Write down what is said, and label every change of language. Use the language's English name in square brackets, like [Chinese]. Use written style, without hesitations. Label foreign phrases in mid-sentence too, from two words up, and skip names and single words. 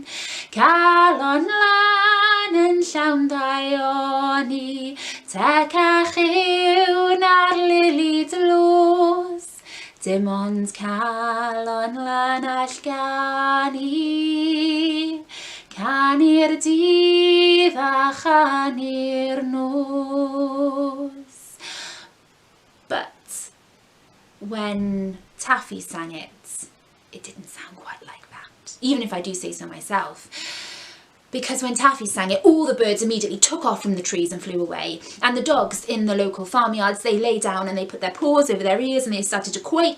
[Welsh] Calon lan yn llawn ddaioni, tec a chiwn ar lili dlos. Dim ond calon lan all gan i, canu'r dydd a chanu'r nos. [English] But when Taffy sang it didn't sound quite like that, even if I do say so myself. Because when Taffy sang it, all the birds immediately took off from the trees and flew away. And the dogs in the local farmyards, they lay down and they put their paws over their ears and they started to quake.